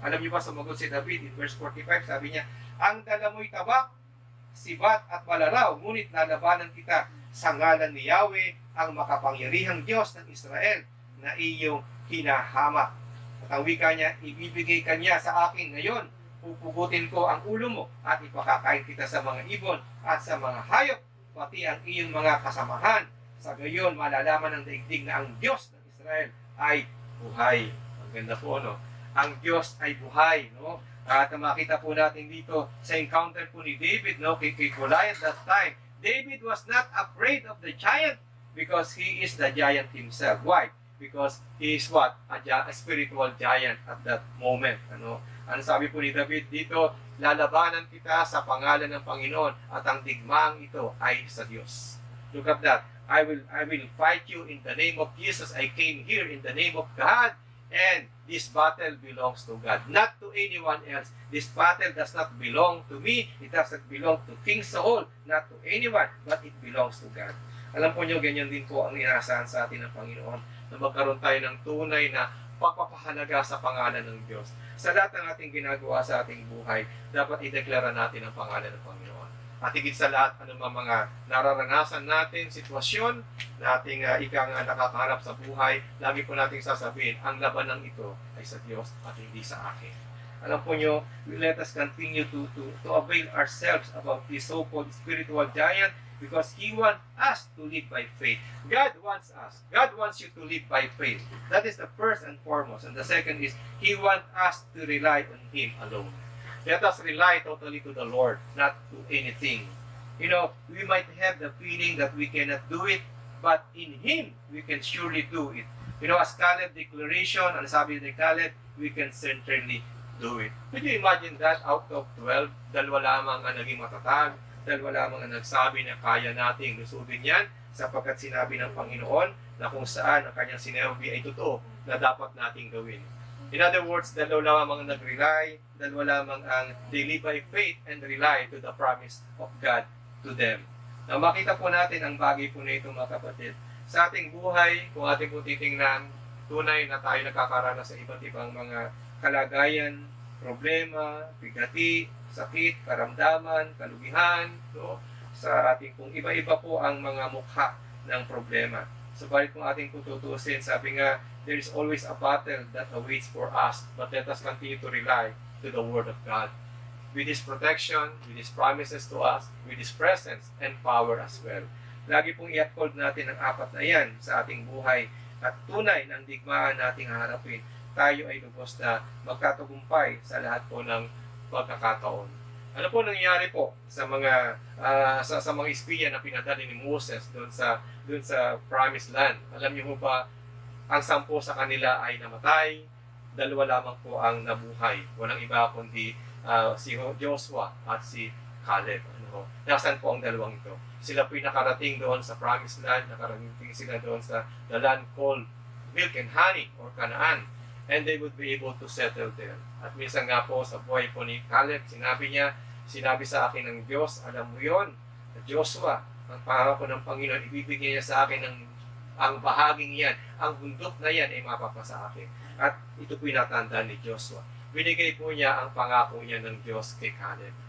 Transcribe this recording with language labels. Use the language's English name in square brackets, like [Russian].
[Filipino] Alam niyo ba, sumagot si David in verse 45, sabi niya, ang dala mo'y tabak, sibat at balaraw, ngunit lalabanan kita sa ngalan ni Yahweh, ang makapangyarihang Diyos ng Israel na iyong hinahamak. At ang wika niya, ibibigay ka niya sa akin ngayon, pupugutin ko ang ulo mo at ipakakain kita sa mga ibon at sa mga hayop, pati ang iyong mga kasamahan. Sa gayon, malalaman ng daigdig na ang Diyos ng Israel ay buhay. Ang ganda po, Ang Diyos ay buhay, At makita po natin dito sa encounter po ni David, kay Goliath [English] that time, David was not afraid of the giant because he is the giant himself. Why? Because he is what? A spiritual giant at that moment. [Filipino] Ano sabi po ni David dito? Lalabanan kita sa pangalan ng Panginoon at ang digmaang ito ay sa Diyos. [English] Look at that. I will fight you in the name of Jesus. I came here in the name of God. And this battle belongs to God, not to anyone else. This battle does not belong to me. It does not belong to King Saul, not to anyone, but it belongs to God. [Filipino] Alam po nyo, ganyan din po ang inaasahan sa atin ng Panginoon na magkaroon tayo ng tunay na pagpapahalaga sa pangalan ng Diyos. Sa lahat ng ating ginagawa sa ating buhay, dapat ideklara natin ang pangalan ng Panginoon. At higit sa lahat, anumang mga nararanasan natin, sitwasyon na ating nakakaharap sa buhay, lagi po nating sasabihin, ang labanan ito ay sa Diyos at hindi sa akin. Alam po nyo, [English] let us continue to avail ourselves about this so-called spiritual giant because He wants us to live by faith. God wants us. God wants you to live by faith. That is the first and foremost. And the second is, He wants us to rely on Him alone. Let us rely totally to the Lord, not to anything We might have the feeling that we cannot do it, but in Him, we can surely do it. As Caleb declaration, [Filipino] ang sabi ni Caleb, [English] we can certainly do it. Could you imagine that out of 12, dalawa lamang ang naging matatag, dalawa lamang ang nagsabi na kaya nating lusubin yan, sapagkat sinabi ng Panginoon na kung saan ang kanyang sinabi ay totoo na dapat nating gawin. In other words, [Filipino] dalawa lamang ang nag-rely, dalawa lamang ang [English] they live by faith and rely to the promise of God to them. [Filipino] Now, makita po natin ang bagay po na ito, mga kapatid. Sa ating buhay, kung ating po titingnan, tunay na tayo nakakaranas sa iba't ibang mga kalagayan, problema, bigati, sakit, karamdaman, kalugihan, no? Sa ating pong iba-iba po ang mga mukha ng problema. Subalit kung ating tututusin, sabi nga, [English] there is always a battle that awaits for us, but let us continue to rely to the Word of God. With His protection, with His promises to us, with His presence and power as well. [Filipino] Lagi pong i-uphold natin ang apat na yan sa ating buhay at tunay ng digmaan nating harapin. Tayo ay lubos na magkatagumpay sa lahat po ng pagkakataon. Ano po nangyari po sa mga sa mga espiya na pinadali ni Moses doon sa Promised Land? Alam niyo ba, ang 10 sa kanila ay namatay, 2 lamang po ang nabuhay. Walang iba kundi si Joshua at si Caleb. Nasaan po ang dalawang ito? Sila po'y nakarating doon sa Promised Land, nakarating sila doon sa the land called Milk and Honey or Canaan, [English] and they would be able to settle there. [Filipino] At minsan nga po sa buhay po ni Caleb, sinabi sa akin ng Diyos, alam mo yon, Joshua, ang pangako ng Panginoon, ibibigay niya sa akin ang bahaging yan, ang bundok na yan ay mapapasa akin. At ito po'y natandaan ni Joshua. Binigay po niya ang pangako niya ng Diyos kay Caleb.